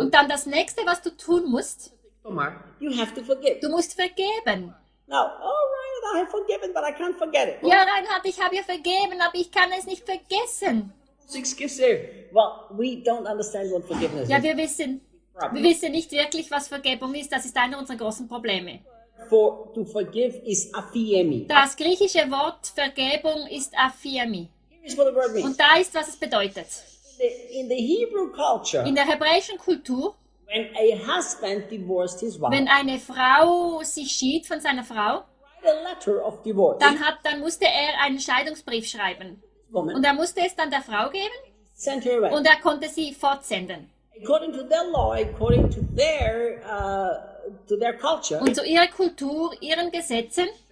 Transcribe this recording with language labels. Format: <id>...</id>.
<de>Und dann das Nächste, was du tun musst,</de> <en>you have to forgive.</en> <de>Du musst vergeben.</de> <en>Now, all right, I have forgiven, but I can't forget it.</en> <de>Ja, Reinhard, ich habe ja vergeben, aber ich kann es nicht vergessen.</de> <en>Well, we don't understand what forgiveness is.</en> <de>Ja, wir wissen nicht wirklich, was Vergebung ist. Das ist einer unserer großen Probleme.</de> <en>For to forgive is aphiemi.</en> <de>Das griechische Wort Vergebung ist aphiemi. Und da ist, was es bedeutet.</de> <en>In the Hebrew culture,</en> <de>in der hebräischen Kultur,</de> <en>when a husband divorced his wife,</en> <de>wenn eine Frau sich schied von seiner Frau,</de> <en>write a letter of divorce.</en> <de>Dann musste er einen Scheidungsbrief schreiben. Und er musste es dann der Frau geben und er konnte sie fortsenden.</de> <en>According to their law, according to their, to their culture,</en> <de>und zu ihrer Kultur, ihren Gesetzen,</de>